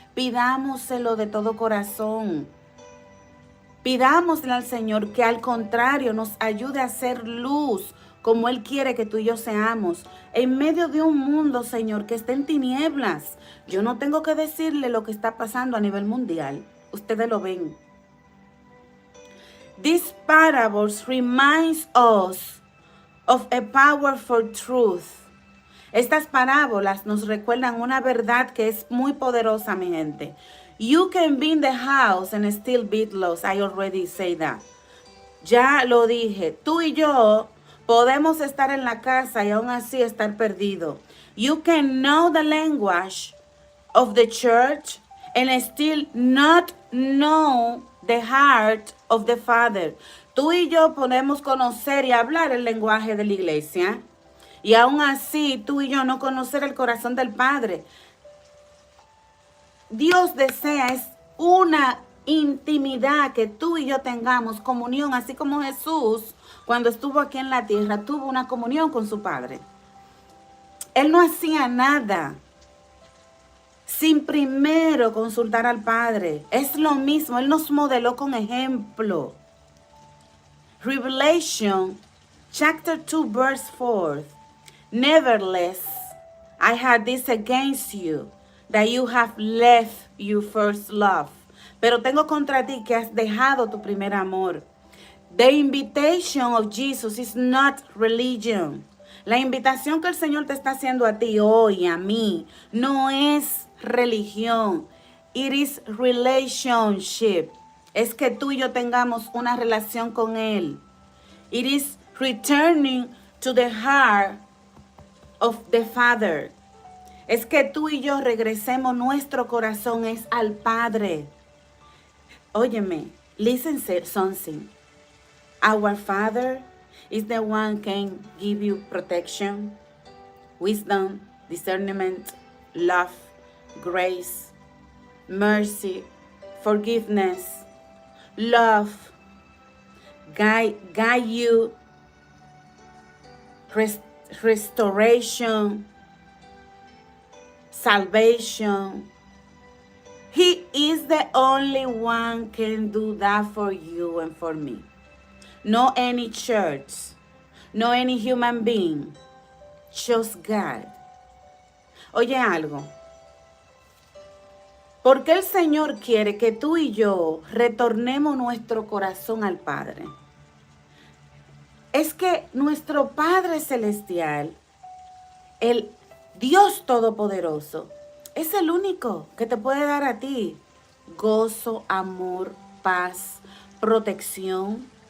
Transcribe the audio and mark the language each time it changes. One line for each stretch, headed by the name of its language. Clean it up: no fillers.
Spanish: Pidámoselo de todo corazón. Pidámosle al Señor que al contrario nos ayude a ser luz como Él quiere que tú y yo seamos. En medio de un mundo, Señor, que está en tinieblas. Yo no tengo que decirle lo que está pasando a nivel mundial. Ustedes lo ven.
English: These parables reminds us of a powerful truth.
Spanish: Estas parábolas nos recuerdan una verdad que es muy poderosa, mi gente.
English: You can be in the house and still be lost. I already say that.
Spanish: Ya lo dije. Tú y yo podemos estar en la casa y aún así estar perdido.
English: You can know the language of the church and still not know the heart of the Father.
Spanish: Tú y yo podemos conocer y hablar el lenguaje de la iglesia y aún así tú y yo no conocer el corazón del Padre. Dios desea es una intimidad, que tú y yo tengamos comunión, así como Jesús cuando estuvo aquí en la tierra tuvo una comunión con su Padre. Él no hacía nada sin primero consultar al Padre. Es lo mismo, Él nos modeló con ejemplo.
English: Revelation chapter 2 verse 4. Nevertheless, I had this against you, that you have left your first love.
Spanish: Pero tengo contra ti que has dejado tu primer amor.
English: The invitation of Jesus is not religion.
Spanish: La invitación que el Señor te está haciendo a ti hoy, a mí, no es religión.
English: It is relationship.
Spanish: Es que tú y yo tengamos una relación con Él.
English: It is returning to the heart of the Father.
Spanish: Es que tú y yo regresemos, nuestro corazón es al Padre. Óyeme,
English: listen something. Our Father is the one can give you protection, wisdom, discernment, love, grace, mercy, forgiveness, love, guide you, restoration, salvation. He is the only one can do that for you and for me. No any church, no any human being, just God.
Spanish: Oye algo. ¿Por qué el Señor quiere que tú y yo retornemos nuestro corazón al Padre? Es que nuestro Padre Celestial, el Dios Todopoderoso, es el único que te puede dar a ti gozo, amor, paz, protección.